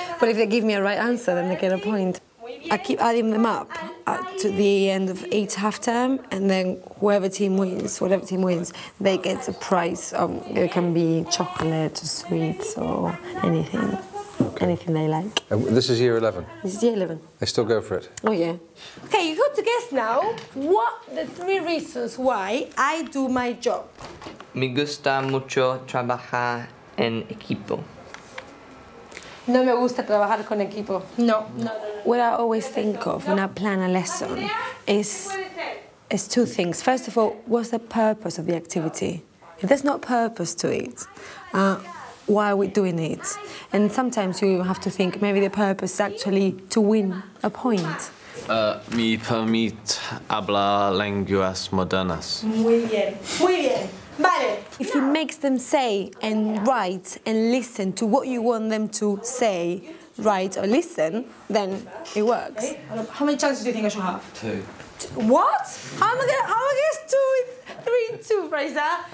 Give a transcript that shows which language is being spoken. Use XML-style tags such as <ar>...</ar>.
<en>Well, if they give me a right answer, then they get a point. I keep adding them up to the end of each half-term, and then whatever team wins, they get a prize. It can be chocolate or sweets or anything. Okay. Anything they like. This is year 11? This is year 11. They still go for it? Oh, yeah. OK, you got to guess now what the three reasons why I do my job.</en> <es>Me gusta mucho trabajar en equipo. No me gusta trabajar con equipo. No.</es> <en>What I always think of when I plan a lesson is two things. First of all, what's the purpose of the activity? If there's no purpose to it, why are we doing it? And sometimes you have to think, maybe the purpose is actually to win a point.</en> <es>Me permite hablar lenguas modernas. Muy bien, muy bien. Vale.</es> <en>If you make them say and write and listen to what you want them to say, write or listen, then it works. How many chances do you think I should have? Two. What? I'm gonna guess two, three, two, Fraser.</en>